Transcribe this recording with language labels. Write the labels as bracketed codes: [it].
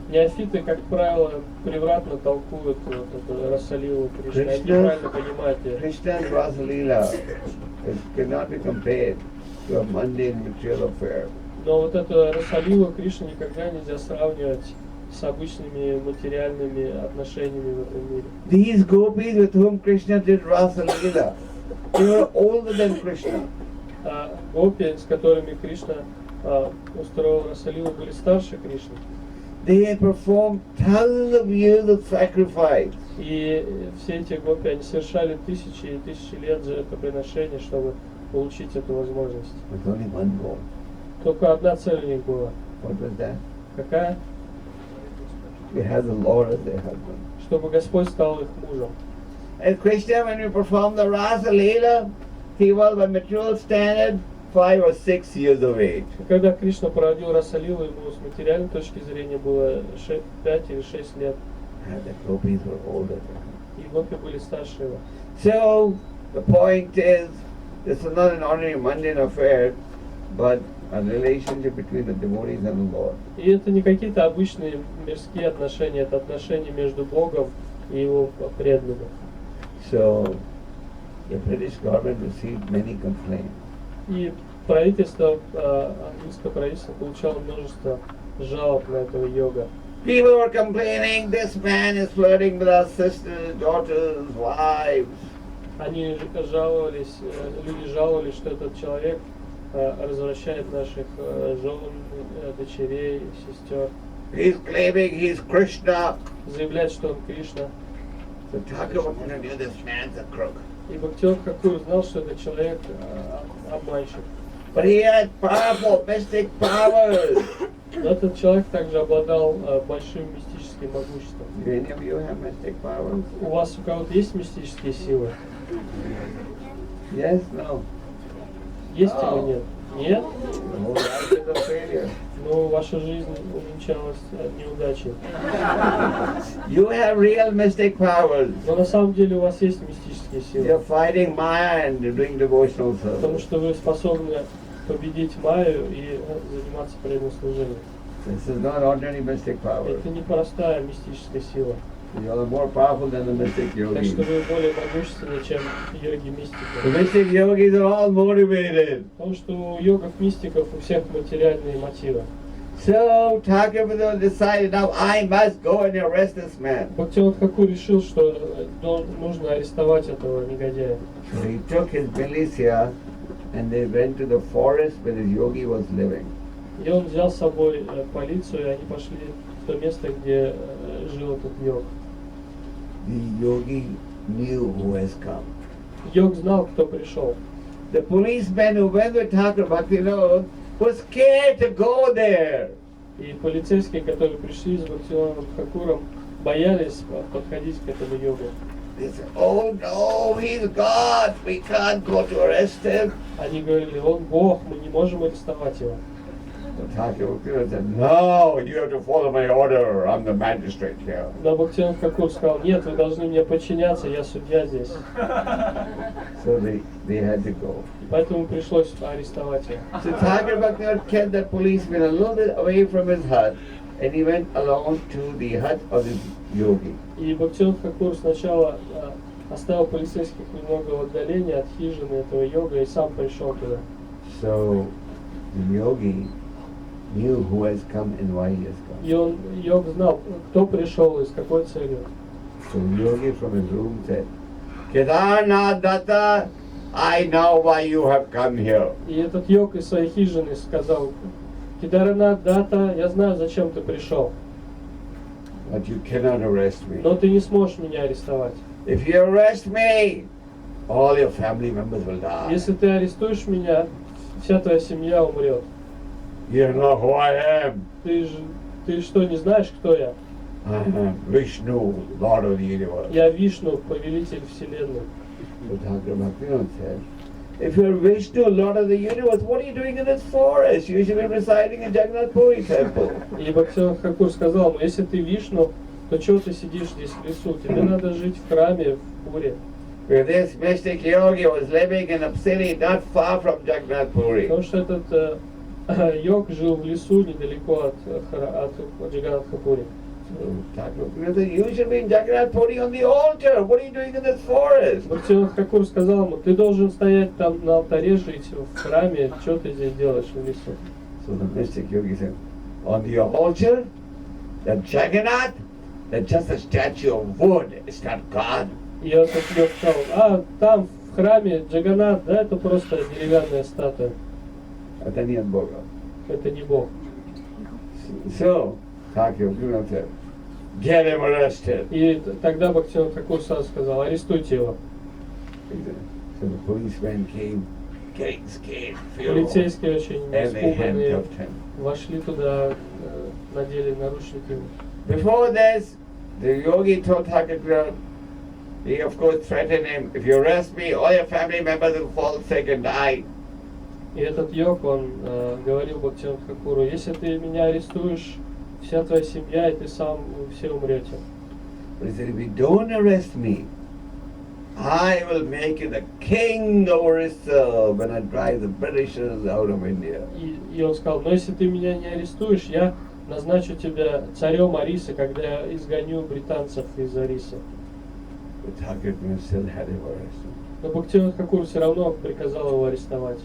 [ru] Неофиты, как правило, превратно толкуют вот эту Раса-лилу Кришны, они неправильно понимают ее. [en] Krishna's Rasa Leela cannot be compared to a mundane material affair. [ru] Но вот эту Раса-лилу Кришны никогда нельзя сравнивать с обычными материальными отношениями в этом мире. [en] These gopis with whom Krishna did Rasa Leela, they were older than Krishna. [ru] Гопи, с которыми Кришна устроил Раса-лилу, были старше Кришны. [en] They had performed thousands of years of sacrifice. [ru] И все эти гопи, они совершали тысячи и тысячи лет жертвоприношений, чтобы получить эту возможность. [en] With only one goal. [ru] Только одна цель у них была. [en] What was that? [ru] Какая? [en] To have the Lord as their husband. [ru] Чтобы Господь стал их мужем. [en] And Krishna, when we performed the Rasa Leela, he was by material standard 5 or 6 years of age. [ru] Когда Кришна проводил Раса-лилу, ему с материальной точки зрения было 5 или 6 лет. [en] And the gopis were older than him. [ru] И гопи были старше его. [en] So, the point is, this is not an ordinary mundane affair, but a relationship between the devotees and the Lord. [ru] И это не какие-то обычные мирские отношения, это отношения между Богом и его преданными. [en] So, the British government received many complaints. [ru] И правительство, английское правительство получало множество жалоб на этого йога. [en] People were complaining, this man is flirting with our sisters, daughters, wives. [ru] Они жаловались, люди жаловались, что этот человек развращает наших жен, дочерей, сестер. [en] He's claiming he's Krishna. [ru] Заявляет, что он Кришна. [en] So Thakur knew this man's a crook. [ru] И Бхактивинода Тхакур знал, что этот человек обманщик. [en] But he had powerful mystic powers. [ru] Но этот человек также обладал большим мистическим могуществом. [en] Do any of you have mystic powers? [ru] У вас у кого-то есть мистические силы? [en] Yes, no. [ru] Есть или нет? Нет? [en] The whole life is a failure. [ru] Ну, ваша жизнь увенчалась неудачей. [en] You have real mystic powers. [ru] Но на самом деле у вас есть мистические [en] You're [ru] силы. [en] fighting Maya and you're doing devotional [ru] Потому [en] service. [ru] что вы способны победить Майю и заниматься преданным служением. [en] This is not ordinary mystic power. [ru] Это не простая мистическая сила. [en] You are more powerful than the mystic [ru] Так что [en] yogis. [ru] вы более могущественны, чем йоги-мистики. [en] The mystic yogis are all motivated. [ru] Потому что у йогов-мистиков у всех материальные мотивы. [en] So Thakur decided, now I must go and arrest this man. [ru] Бхактивinoda Тхакур решил, что нужно арестовать этого негодяя. [en] So he took his militia and they went to the forest where the yogi was living. [ru] И он взял с собой полицию, и они пошли в то место, где жил этот йог. [en] The yogi knew who has come. [ru] Йог знал, кто пришел. [en] The policemen who went with Thakur Bhaktivinoda were scared to go there. [ru] И полицейские, которые пришли с Бхактивинодом Тхакуром, боялись подходить к этому йогу. [en] They said, oh no, he's God, we can't go to arrest him. [ru] Они говорили, он Бог, мы не можем арестовать его. [en] So Thakur Bhaktivinoda said, no, you have to follow my order, I'm the magistrate here. [ru] Но Бхактивинод Тхакур сказал, нет, вы должны мне подчиняться, я судья здесь. [en] So they had to go. [ru] Поэтому пришлось арестовать его. [en] So Thakur Bhaktivinoda kept the policeman a little bit away from his hut and he went along to the hut of this yogi. [ru] И Бхактивинод Тхакур сначала оставил полицейских немного в отдалении от хижины этого йога и сам пришел туда. [en] So the yogi knew who has come and why he has come. [ru] И йог знал, кто пришел и с какой целью. [en] So the yogi from his room said, Kedarnath Datta, I know why you have come here. [ru] И этот йог из своей хижины сказал, Кедарнат Дата, я знаю, зачем ты пришел, [en] But you cannot arrest me. [ru] но ты не сможешь меня арестовать. [en] If you arrest me, all your family members will die. [ru] Если ты арестуешь меня, вся твоя семья умрет. [en] You know who I am. [ru] Ты что, не знаешь, кто я? [en] I am Vishnu, Lord of the universe. [ru] Я Вишну, повелитель вселенной. [en] So Thakur Bhaktivinoda said, if you're Vishnu, Lord of the universe, what are you doing in this forest? You should be residing in Jagannath Puri temple. [ru] И Бхактивинод Тхакур сказал ему, если ты Вишну, то чего ты сидишь здесь в лесу? Тебе надо жить в храме, в Пуре. [en] Where this mystic yogi was living in a city not far from Jagannath Puri. [ru] Потому что этот йог жил в лесу недалеко от Джаганнатха-Пури. [en] Thakur Bhaktivinoda said, you should be in Jagannath Puri on the altar. What are you doing in this forest? [ru] Бхактивинод Тхакур сказал ему, ты должен стоять там на алтаре, жить в храме, что ты здесь делаешь в лесу? [en] So the mystic yogi said, on the altar, the Jagannath, that's just a statue of wood. It's not God. [ru] И этот йог сказал, там в храме Джаганнат, да, это просто деревянная статуя, Это нет Бога. это не Бог. [en] So Thakur Bhaktivinoda said, get him arrested. [ru] И тогда Бхактивинод Тхакур сразу сказал, арестуйте его. [en] So the policeman came, getting scared, fearful, [ru] Полицейские очень [en] and they [ru] испуганные [en] handcuffed him. [ru] вошли туда, надели наручники. [en] Before this, the yogi told Thakur Bhaktivinoda, he of course threatened him, if you arrest me, all your family members will fall sick and die. [ru] И этот йог, он говорил Бхактивиноду Тхакуру, если ты меня арестуешь, вся твоя семья и ты сам, вы все умрете. [en] But he said, if you don't arrest me, I will make you the king of Orissa when I drive the Britishers out of India. [ru] И он сказал, но если ты меня не арестуешь, я назначу тебя царем Арисы, когда я изгоню британцев из Арисы. [en] But Thakur Bhaktivinoda still had him arrested. [ru] Но Бхактивинод Тхакур все равно приказал его арестовать.